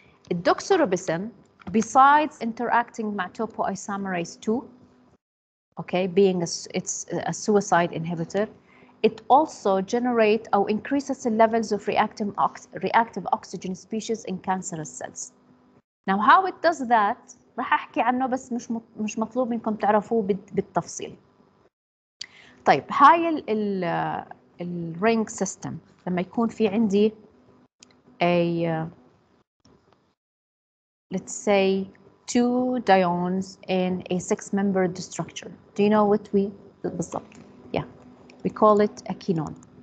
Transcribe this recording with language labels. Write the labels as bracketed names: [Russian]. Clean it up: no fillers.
[English] الdoxorubicin, besides interacting مع topoisomerase 2, okay, being it's a suicide inhibitor, it also generates or increases the levels of reactive oxygen species in cancerous cells. Now how it does that [Arabic] راح أحكي عنه بس مش مطلوب منكم تعرفوه بالتفصيل. طيب هاي الرينج سيستم لما يكون في عندي [English] a let's say 2 diones in a 6-membered structure. Do you know what we بالضبط? Yeah, we call it a quinone.